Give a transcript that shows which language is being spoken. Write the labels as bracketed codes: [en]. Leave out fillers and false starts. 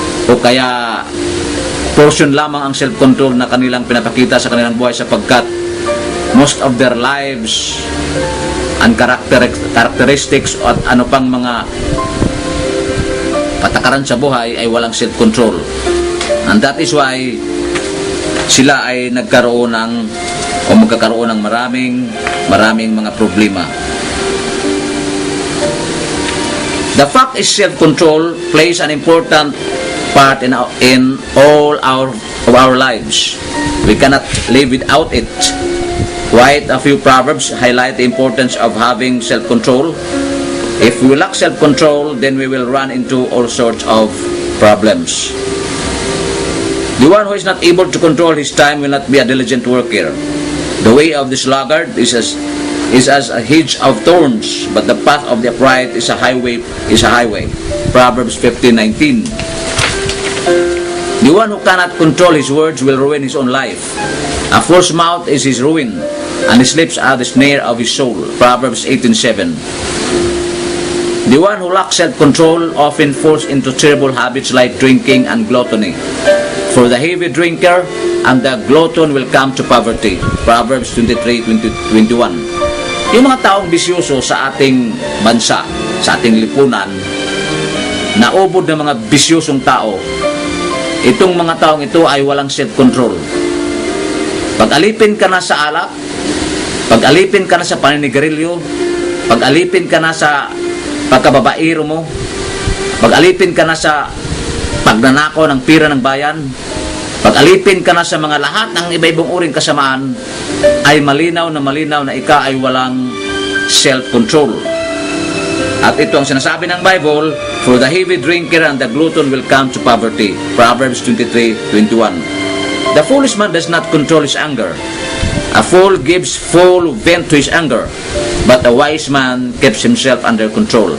[tl] O kaya portion lamang ang self-control na kanilang pinapakita sa kanilang buhay sapagkat [en] most of their lives and characteristics [tl] at ano pang mga patakaran sa buhay ay walang self-control. [en] And that is why [tl] sila ay nagkaroon ng o magkakaroon ng maraming mga problema. [en] The fact is self-control plays an important part in all of our lives. We cannot live without it. Quite a few proverbs highlight the importance of having self-control. If we lack self-control, then we will run into all sorts of problems. The one who is not able to control his time will not be a diligent worker. The way of the sluggard is as a hedge of thorns, but the path of the upright is a highway. Proverbs 15:19. The one who cannot control his words will ruin his own life. A false mouth is his ruin, and his lips are the snare of his soul. Proverbs 18:7. The one who lacks self-control often falls into terrible habits like drinking and gluttony. For the heavy drinker and the glutton will come to poverty. Proverbs 23:21. [tl] Yung mga taong bisyoso sa ating bansa, sa ating lipunan, naubod ng mga bisyosong tao, itong mga taong ito ay walang self-control. Pag-alipin ka na sa alak, pag-alipin ka na sa paninigarilyo, pag-alipin ka na sa pagkababairo mo, pag-alipin ka na sa pagnanakaw ng pira ng bayan, pag-alipin ka na sa mga lahat ng iba-ibang uring kasamaan, ay malinaw na ika ay walang self-control. At ito ang sinasabi ng Bible, [en] for the heavy drinker and the glutton will come to poverty. Proverbs 23:21. The foolish man does not control his anger. A fool gives full vent to his anger, but a wise man keeps himself under control.